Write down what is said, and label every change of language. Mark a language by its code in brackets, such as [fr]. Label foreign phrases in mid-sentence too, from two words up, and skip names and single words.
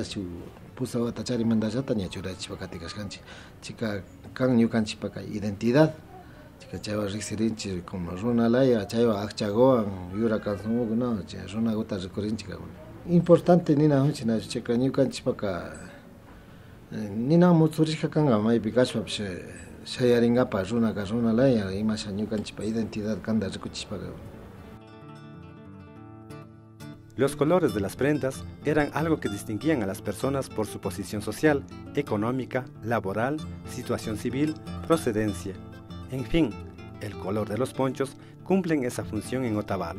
[qu] shuk pusa wata charimantallata ña churachishpa katikashkanchik chika kan ñukanchikpaka identidad chika chaywa riksirinchik como runalaya chaywa akchagowan yura cancionkunawan chay runakuta rikurinchik importante ninajunchik nachu chayka ñukanchikpaka nina mutzurishka kanga maypi kashpapish shayaringapa runaka runalaya imasha ñukanchikpa identidad kanda rikuchishpaka. [es] Los colores de las prendas eran algo que distinguían a las personas por su posición social, económica, laboral, situación civil, procedencia. En fin, el color de los ponchos cumplen esa función en Otavalo.